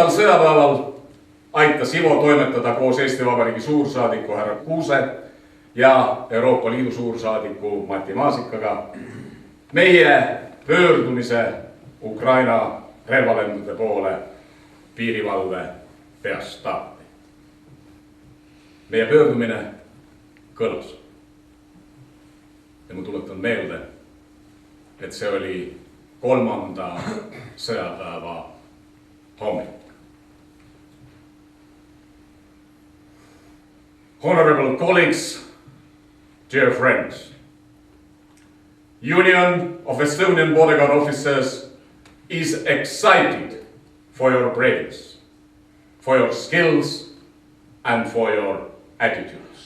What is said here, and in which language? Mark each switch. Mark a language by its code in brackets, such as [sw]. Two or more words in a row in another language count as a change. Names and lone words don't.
[et] sõjapäeval aitas Ivo toimetada koos Eesti Vabariigi suursaadiku härra Kuuse ja Euroopa Liidu suursaadiku Mati Maasikaga meie pöördumise Ukraina relvalendude poole piirivalve peastaapi. Meie pöördumine kõlas. Ja ma tuletan meelde, et see oli 3. sõjapäeva hommik. [en] Honorable colleagues, dear friends, Union of Estonian Border Guard Officers is excited for your bravery, for your skills and for your attitudes.